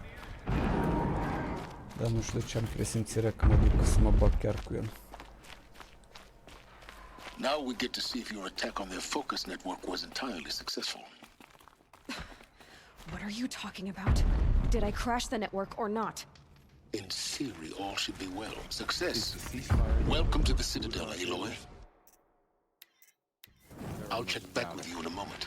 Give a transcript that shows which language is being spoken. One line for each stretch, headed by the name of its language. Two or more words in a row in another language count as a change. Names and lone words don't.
Romanian: Dar nu știu de ce am presimțirea că mă duc să mă bag chiar cu el.
English: Now we get to see if your attack on their focus network was entirely successful. What are you talking about? Did I crash the network or not? In theory, all should be well. Success. Welcome to the Citadel, Aloy. I'll check back with you in a moment.